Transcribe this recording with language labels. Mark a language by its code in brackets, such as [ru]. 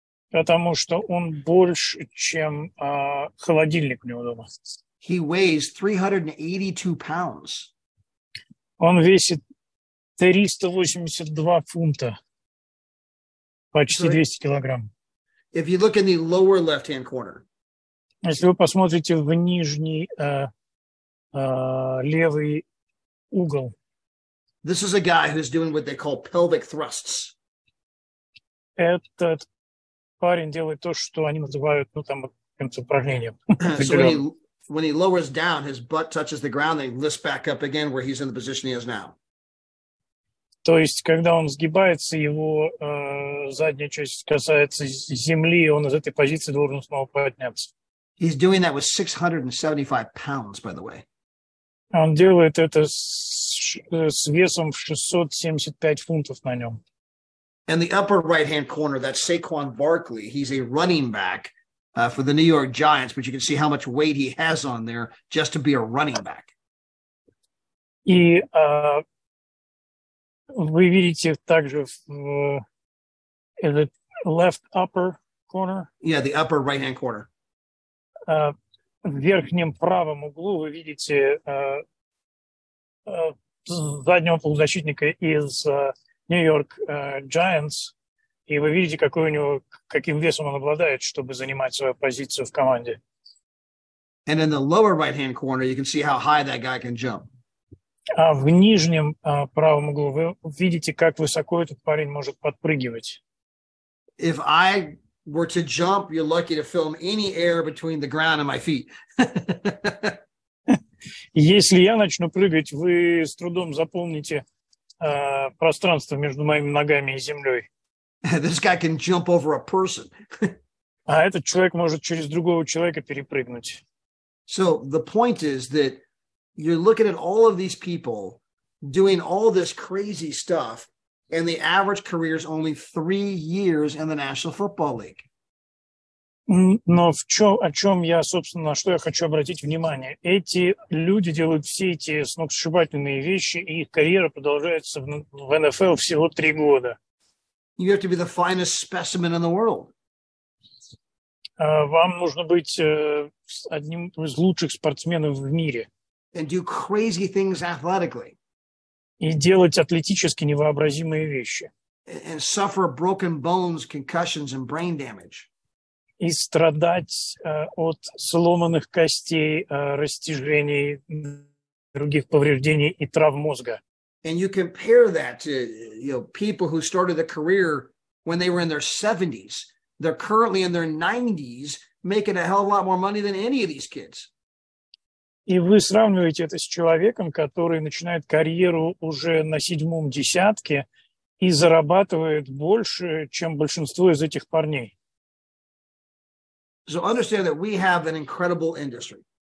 [ru] потому что он больше, чем холодильник у него дома. [en] He weighs 382 pounds. [ru] Он весит 382 фунта, почти 200 килограмм. [en] If you look in the lower left-hand corner, [ru] Если вы посмотрите в нижний левый угол, [en] this is a guy who's doing what they call pelvic thrusts. [ru] этот парень делает то, что они называют, каким-то упражнением. [en] So when he lowers down, his butt touches the ground, and he lifts back up again where he's in the position he is now. [ru] То есть, когда он сгибается, его задняя часть касается земли, и он из этой позиции должен снова подняться. [en] He's doing that with 675 pounds, by the way. [ru] Он делает это с весом в 675 фунтов на нем. [en] In the upper right-hand corner, that's Saquon Barkley. He's a running back for the New York Giants, but you can see how much weight he has on there just to be a running back. [ru] И вы видите также в [en] left upper corner, Yeah, the upper right-hand corner. [ru] в верхнем правом углу вы видите заднего полузащитника из Нью-Йорк Giants, и вы видите, каким весом он обладает, чтобы занимать свою позицию в команде. [en] And in the lower right-hand corner, you can see how high that guy can jump. [ru] А в нижнем правом углу вы видите, как высоко этот парень может подпрыгивать. [en] If I were to jump, you're lucky to film any air between the ground and my feet. [ru] Если я начну прыгать, вы с трудом заполните пространство между моими ногами и землей. [en] This guy can jump over a person. [ru] А этот человек может через другого человека перепрыгнуть. [en] So the point is that you're looking at all of these people doing all this crazy stuff, and the average career is only 3 years in the National Football League. [ru] Но на что я хочу обратить внимание. Эти люди делают все эти сногсшибательные вещи, и их карьера продолжается в НФЛ всего 3 года. [en] You have to be the finest specimen in the world. [ru] Вам нужно быть одним из лучших спортсменов в мире. [en] And do crazy things athletically. [ru] И делать атлетически невообразимые вещи. [en] And suffer broken bones, concussions, and brain damage. [ru] И страдать от сломанных костей, растяжений, других повреждений и травм мозга. [en] And you compare that to people who started a career when they were in their 70s. They're currently in their 90s, making a hell of a lot more money than any of these kids. [ru] И вы сравниваете это с человеком, который начинает карьеру уже на 7-м десятке и зарабатывает больше, чем большинство из этих парней. [en] So understand that we have an incredible industry.